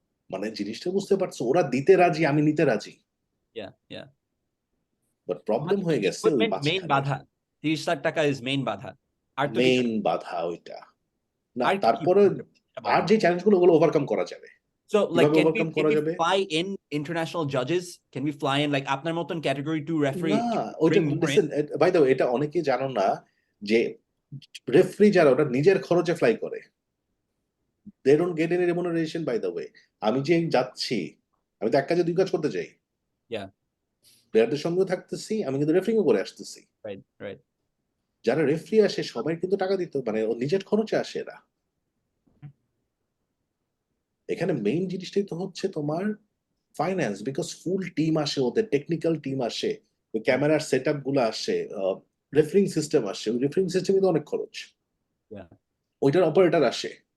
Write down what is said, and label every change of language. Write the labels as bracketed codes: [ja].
[bn] মানে জিনিসটা বুঝতে পারছো, ওরা দিতে রাজি, আমি নিতে রাজি। [en] Yeah. [bn] বাট প্রবলেম হয়ে গেছে ওই মেইন বাধা 30 লাখ টাকা ইজ মেইন বাধা। আর তো মেইন বাধা ওইটা না, আর তারপরে আর যে চ্যালেঞ্জগুলো ওগুলো ওভারকাম করা যাবে। [en] So like can [bn] overcome করা [en] we [bn] যাবে? [en] fly in international judges? Can we fly in like [bn] আপনার মতন [en] category 2 referee? [bn] না, ওইটা লিসেন, [en] by the way, [bn] এটা অনেকেই জানো না যে রেফারি যারা ওটা নিজের খরচে ফ্লাই করে। [en] They don't get any remuneration by the way. [bn] আমি যে যাচ্ছি, আমি তো এক কাজে দুই কাজ করতে চাই। [en] Yeah. [bn] প্লেয়ারদের সঙ্গেও থাকতেছি, আমি কিন্তু রেফারিংও করে আসতেছি। [en] Right. [bn] যারা রেফারি আসে সবাই কিন্তু টাকা দিতে, মানে ও নিজের খরচে আসে এরা। এখানে মেইন জিনিসটাই তো হচ্ছে তোমার ফাইন্যান্স, বিকজ ফুল টিম আসে, ওদের টেকনিক্যাল টিম আসে, ওই ক্যামেরার সেটআপ গুলো আসে, রেফারিং সিস্টেম আসে, ওই রেফারিং সিস্টেমে তো অনেক খরচ। ওইটার অপারেটর আসে।